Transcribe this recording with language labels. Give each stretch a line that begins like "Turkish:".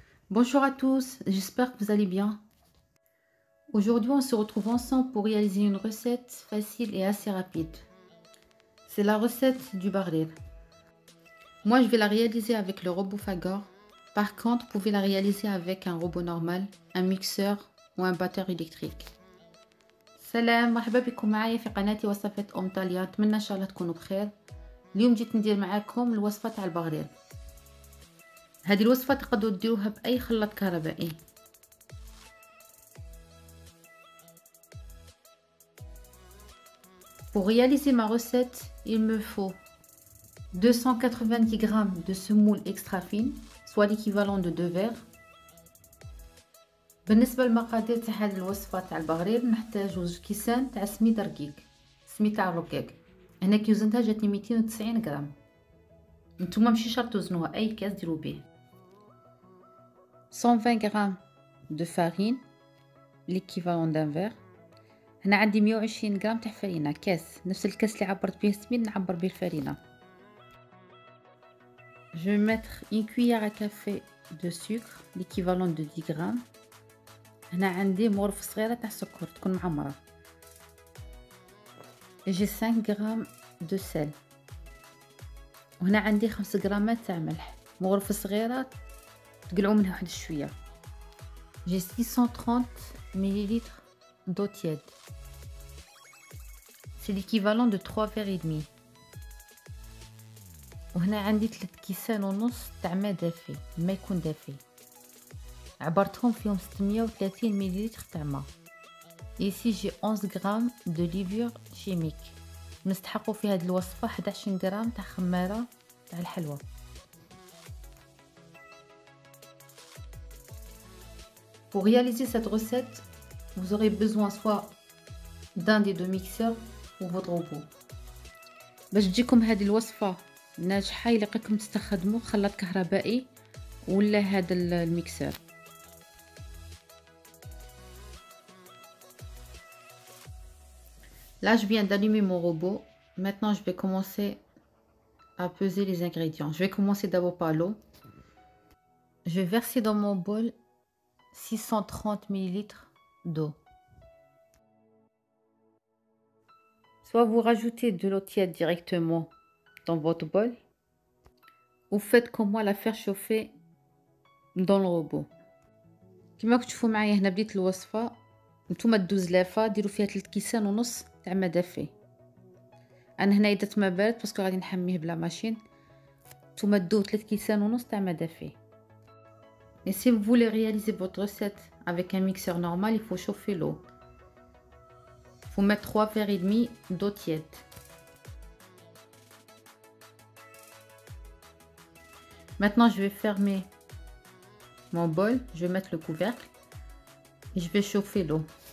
French: Bonjour à tous, j'espère que vous allez bien. Aujourd'hui, on se retrouve ensemble pour réaliser une recette facile et assez rapide. C'est la recette du baril. Moi, je vais la réaliser avec le robot Fagor. Par contre, vous pouvez la réaliser avec un robot normal, un mixeur ou un batteur électrique.
Arabic: سلام، مرحبا بكم معايا في قناتي وصفات ام طاليا. نتمنى ان شاء الله تكونوا بخير. اليوم جيت ندير معاكم الوصفه تاع البغرير. هذه الوصفه تقدروا ديروها باي خلاط كهربائي.
French: Pour réaliser ma recette, il me faut 290 g de semoule extra fine, soit l'équivalent de 2 verres.
Arabic: بالنسبة للمقادير تاع هذه الوصفة تاع البغرير نحتاج جوج كيسان تاع سميد رقيق، سميد تاع الرقيق. هنا كي وزنتها جاتني 290 غرام. نتوما ماشي شرط توزنوها، اي كاس ديروا به.
French: 120 g de farine, l'équivalent d'un verre.
Arabic: هنا عندي 120 غرام تاع فرينه، كاس نفس الكاس اللي عبرت به السميد نعبر به الفرينه.
French: Je vais mettre une cuillère à café de sucre, l'équivalent de 10 grammes.
Arabic: هنا عندي مغرفة صغيرة تاع السكر تكون معمرة.
French: J'ai 5 grammes de sel.
Arabic: وهنا عندي 5 غرامات تاع ملح، مغرفة صغيرة تقلعوا منها واحد شوية.
French: J'ai 630 ml d'eau tiède. C'est l'équivalent de 3 verres et demi.
Arabic: وهنا عندي 3 كيسان ونص تاع ماء دافي، الماء يكون دافي. عبرتهم فيهم 630 مليلتر تاع ماء.
French: Ici j'ai 11 grammes de levure chimique.
Arabic: نستحقوا في هذه الوصفة 11 غرام تاع خمارة تاع الحلوى.
French: Pour réaliser cette recette, vous aurez besoin soit d'un des deux mixeurs ou votre robot.
Arabic: باش تجيكم هذه الوصفة ناجحة يلقيكم تستخدموا خلاط كهربائي ولا هذا الميكسر.
French: Là, je viens d'allumer mon robot. Maintenant, je vais commencer à peser les ingrédients. Je vais commencer d'abord par l'eau. Je vais verser dans mon bol 630 ml d'eau. Soit vous rajoutez de l'eau tiède directement dans votre bol, ou faites comme moi, la faire chauffer dans le robot.
Arabic: كما كتشوفوا معايا هنا بديت الوصفة. نتوما دوز لافه ديروا فيها 3 كيسان ونص تاع ما دافي. انا هنا درت ما بارد باسكو غادي نحميه بلا ماشين. نتوما دو 3 كيسان ونص تاع ما دافي.
French: Et si vous voulez réaliser votre recette avec un mixeur normal, il faut chauffer l'eau. Il faut mettre 3 verres et demi d'eau tiède. Maintenant, je vais fermer mon bol, je vais mettre le couvercle et je vais chauffer l'eau.